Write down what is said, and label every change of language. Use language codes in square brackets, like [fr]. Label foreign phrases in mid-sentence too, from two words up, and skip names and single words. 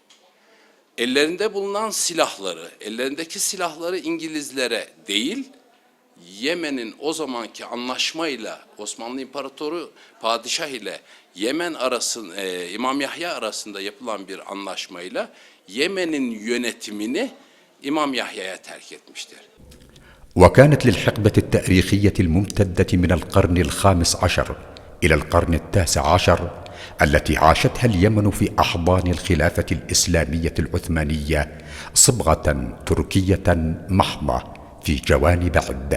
[tr] Ellerinde bulunan silahları, ellerindeki silahları İngilizlere değil, Yemen'in o zamanki anlaşmayla Osmanlı İmparatoru padişah ile Yemen arasında İmam Yahya arasında yapılan bir anlaşmayla Yemen'in yönetimini İmam Yahya'ya terk etmiştir. [ar] وكانت للحقبة التاريخية الممتدة من القرن الخامس عشر إلى القرن التاسع عشر التي عاشتها اليمن في أحضان الخلافة الإسلامية العثمانية صبغة تركية محضة في جوانب عدة